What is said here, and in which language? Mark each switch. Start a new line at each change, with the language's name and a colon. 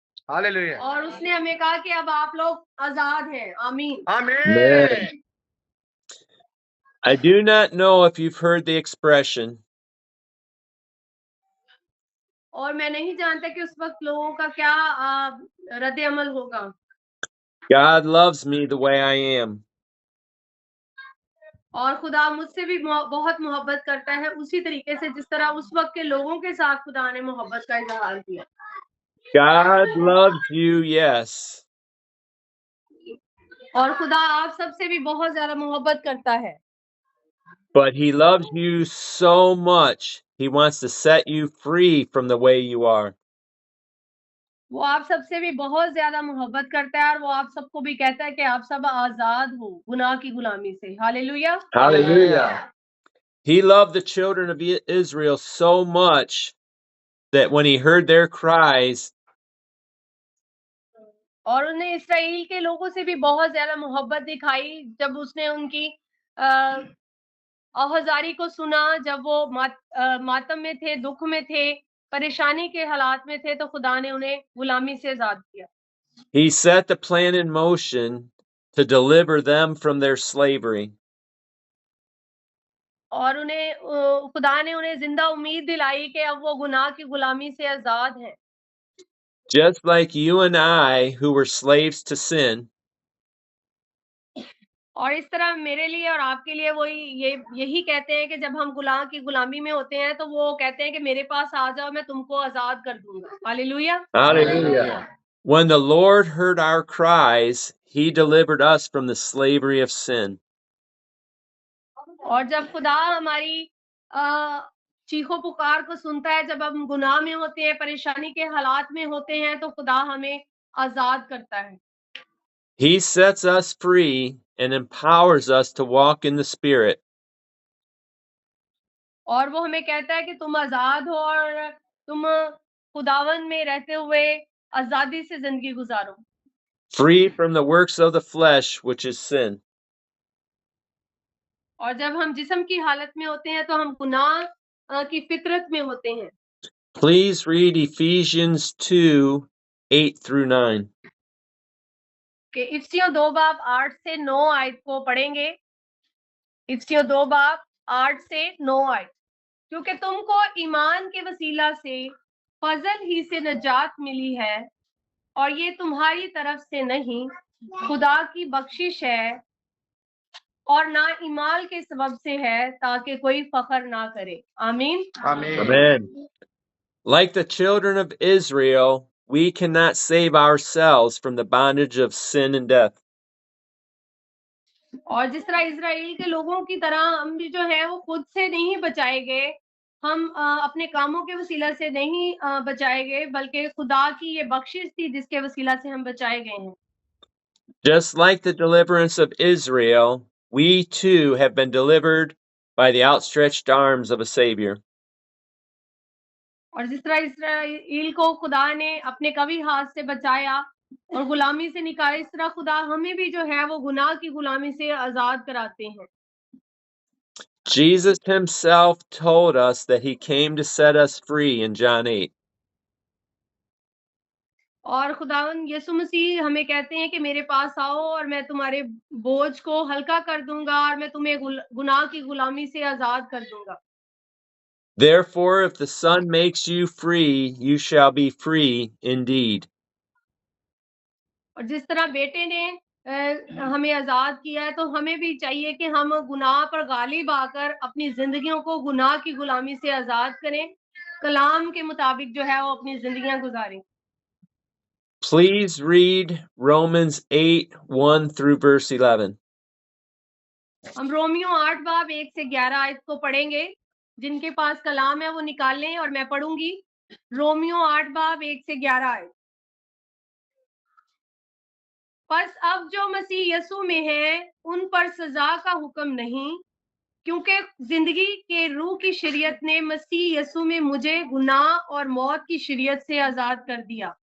English: Hallelujah.
Hindi: और उसने हमें कहा कि अब आप लोग आजाद हैं। आमीन।
English: Amen. I do not know if you've heard the expression,
Hindi: और मैं नहीं जानता कि उस वक्त लोगों का क्या रद्द अमल होगा।
English: God loves me the way I am.
Hindi: और खुदा मुझसे भी बहुत मोहब्बत करता है उसी तरीके से जिस तरह उस वक्त के लोगों के साथ खुदा ने मोहब्बत का इजहार किया।
English: God loves you, yes.
Hindi: और खुदा आप सबसे भी बहुत ज्यादा मोहब्बत करता है।
English: But he loves you so much, he wants to set you free from the way you are.
Hindi: वो आप सबसे भी बहुत ज्यादा मोहब्बत करता है और वो आप सबको भी कहता है कि आप सब आजाद हो गुनाह की गुलामी से। Hallelujah.
English: Hallelujah. He loved the children of Israel so much that when he heard their cries,
Hindi: और उन्हें इसराइल के लोगों से भी बहुत ज्यादा मोहब्बत दिखाई जब उसने उनकी आवाजारी को सुना, जब वो मातम में थे, दुख में थे, परेशानी के हालात में थे, तो खुदा ने उन्हें गुलामी से आजाद किया।
English: he set the plan in motion to deliver them from their slavery.
Hindi: और उन्हें खुदा ने उन्हें जिंदा उम्मीद दिलाई कि अब वो गुनाह की गुलामी से आजाद हैं।
English: Just like you and I, who were slaves to sin,
Hindi: और इस तरह मेरे लिए और आपके लिए वो यही कहते हैं कि जब हम गुनाह की गुलामी में होते हैं तो वो कहते हैं कि मेरे पास आ जाओ, मैं तुमको आजाद कर दूंगा। Hallelujah.
English: hallelujah. When the Lord heard our cries, he delivered us from the slavery of sin.
Hindi: और जब खुदा हमारी चीखों पुकार को सुनता है, जब हम गुनाह में होते हैं, परेशानी के हालात में होते हैं, तो खुदा हमें आजाद करता है।
English: He sets us free and empowers us to walk in the Spirit.
Hindi: और वो हमें कहता है कि तुम आजाद हो और तुम खुदावन में रहते हुए आजादी से जिंदगी गुजारो।
English: Free from the works of the flesh, which is sin.
Hindi: और जब हम जिस्म की हालत में होते हैं तो हम गुनाह की फितरत में होते हैं।
English: Please read Ephesians 2:8 through 9.
Hindi: कि इफ्सियों 2 बाब 8 से 9 आयत को पढ़ेंगे। इफ्सियों 2 बाब 8 से 9 आयत। क्योंकि तुमको ईमान के वसीला से फजल ही से नजात मिली है और ये तुम्हारी तरफ से नहीं, खुदा की बख्शिश है, और ना ईमाल के सबब से है, ताकि कोई फख्र ना करे। आमीन।
English: Amen. Like the children of Israel, we cannot save ourselves from the bondage of sin and death.
Hindi: और जिस तरह इजराइल के लोगों की तरह हम भी जो है वो खुद से नहीं बचाए गए, हम अपने कामों के वसीला से नहीं बचाए गए, बल्कि खुदा की ये बख्शिश थी जिसके वसीला से हम बचाए गए हैं।
English: Just like the deliverance of Israel, we too have been delivered by the outstretched arms of a Savior.
Hindi: और जिस तरह इस्राएल को खुदा ने अपने कवी हाथ से बचाया और गुलामी से निकाला, इस तरह खुदा हमें भी जो है वो गुनाह की गुलामी से आजाद कराते हैं।
English: Jesus himself told us that he came to set us free in John 8.
Hindi: और खुदावन यीशु मसीह हमें कहते हैं कि मेरे पास आओ और मैं तुम्हारे बोझ को हल्का कर दूंगा और मैं तुम्हें गुनाह की गुलामी से आजाद कर दूंगा।
English: Therefore, if the Son makes you free, you shall be free indeed.
Hindi: और जिस तरह बेटे ने हमें आजाद किया है, तो हमें भी चाहिए कि हम गुनाह पर गालिब आकर अपनी जिंदगियों को गुनाह की गुलामी से आजाद करें, कलाम के मुताबिक जो है वो अपनी जिंदगियां गुजारें।
English: Please read Romans 8:1 through verse 11.
Hindi: हम रोमियो 8 बाब 1 से 11 आयत को पढ़ेंगे। जिनके पास कलाम है वो निकाल लें और मैं पढ़ूंगी। रोमियो 8 बाब 1 से 11 आयत। बस अब जो मसीह यीशु में है उन पर सजा का हुक्म नहीं, क्योंकि जिंदगी के रूह की शरीयत ने मसीह यीशु में मुझे गुनाह और मौत की शरीयत से आजाद कर दिया।